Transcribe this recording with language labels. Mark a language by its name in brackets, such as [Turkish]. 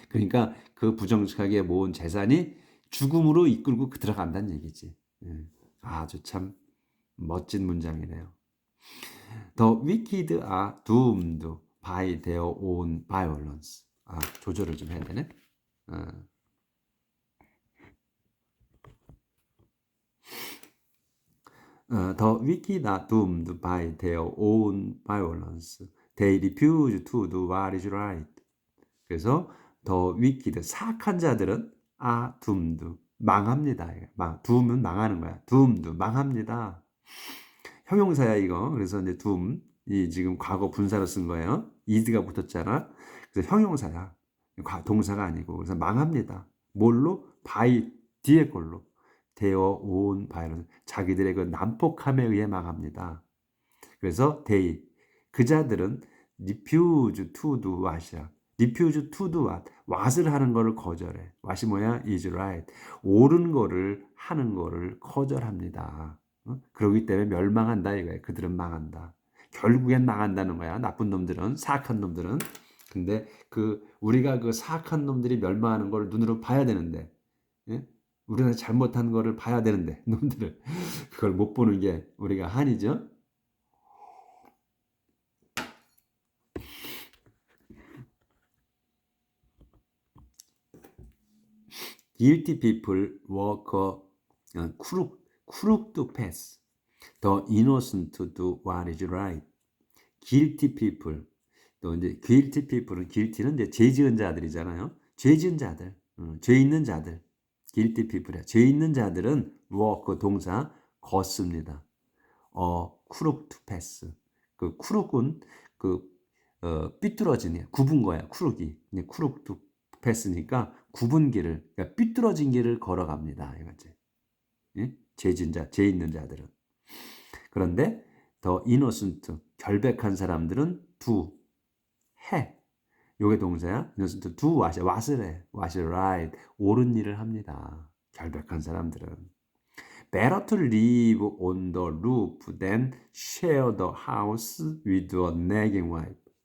[Korean] 그러니까 그 부정직하게 모은 재산이 죽음으로 이끌고 들어간다는 얘기지. 아주 참 멋진 문장이네요. [English] The wicked are doomed by their own violence. [Korean] 조절을 좀 해야 되네. [English] The wicked are doomed by their own violence. They refuse to do what is right. [Korean] 그래서 the wicked, 사악한 자들은 are doomed, 망합니다. doom은 망하는 거야. doomed, 망합니다. 형용사야 이거. 그래서 이제 doom, 이 지금 과거 분사로 쓴 거예요. is가 붙었잖아. 그래서 형용사야. 동사가 아니고. 그래서 망합니다. 뭘로? by 뒤에 걸로. their own violence. 자기들의 그 난폭함에 의해 망합니다. 그래서 they, 그 자들은 refuse to do what 이야. [English] refuse to do what. [Korean] what을 하는 거를 거절해. [English] what이 뭐야? is right. [Korean] 옳은 거를 하는 거를 거절합니다. 그러기 때문에 멸망한다 이거야. 그들은 망한다. 결국엔 망한다는 거야. 나쁜 놈들은, 사악한 놈들은. 근데 우리가 그 사악한 놈들이 멸망하는 걸 눈으로 봐야 되는데, 예? 우리가 잘못한 거를 봐야 되는데, 놈들을 그걸 못 보는 게 우리가 한이죠. [English] Guilty people walk a crooked path. The innocent do what is right. Guilty people. [Korean] 또 이제 guilty people은 guilty는 이제 죄 지은 자들이잖아요. 죄 지은 자들, 죄 있는 자들. [English] guilty people이야. [Korean] 죄 있는 자들은 walk 동사 걷습니다. [English] crooked path. [Korean] 그 crook은 삐뚤어진 굽은 거야. [English] crook이. [Korean] crooked path니까 굽은 길을, 그러니까 삐뚤어진 길을 걸어갑니다. 이거지. 예? 죄 있는 자들은. 그런데 더 innocent, 결백한 사람들은 do, 해. 요게 동사야. [English] innocent do what을 해. [Korean] what's right. 옳은 일을 합니다. 결백한 사람들은. [English] Better to live on the roof than share the house with a nagging wife.